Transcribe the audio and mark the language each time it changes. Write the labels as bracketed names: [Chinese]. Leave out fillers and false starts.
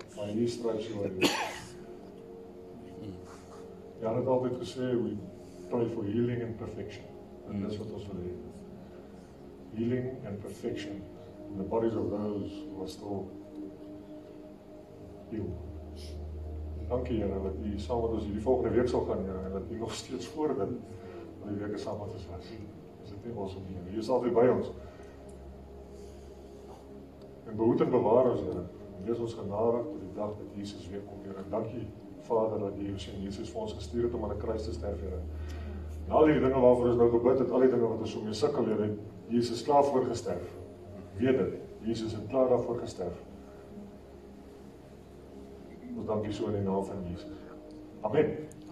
[English] By His stripes you are healed. [Afrikaans] Ja, het altyd gesê, [English] we pray for healing and perfection. [Afrikaans] En dis wat ons wil hê. [English] Healing and perfection in the bodies of those who are still healed. [Afrikaans] Dankie, Here, dat U saam met ons hierdie volgende week sal gaan, Here, en dat U nog steeds voordat die week saam met ons was. Is dit nie awesome nie, Here? U is altyd by ons. En behoed en bewaar ons, Here. Wees ons genadig tot die dag dat Jesus weer kom, Here. En dankie, Vader, dat U sien Jesus vir ons gestuur het om aan 'n kruis te sterf, Here. En al die dinge waarvoor ons nou gebid het, al die dinge wat ons so mee sukkel, Here, het Jesus klaar voor gesterf. Weet dit, Jesus het klaar daarvoor gesterf. Ons dankie so in die naam van Jesus. Amen.